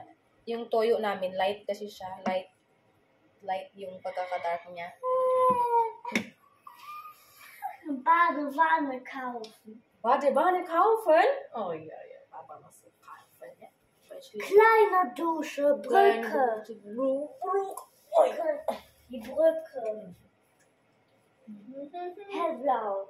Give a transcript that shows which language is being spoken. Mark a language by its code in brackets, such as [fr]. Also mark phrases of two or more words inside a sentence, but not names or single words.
[tl] Yung toyo namin, light kasi siya. Light yung pagkakadark niya. [de] Badewanne kaufen. Badewanne kaufen? Oh ja. Papa muss kaufen, ja. Kleine Dusche, Brücke. Die Brücke. Hellblau.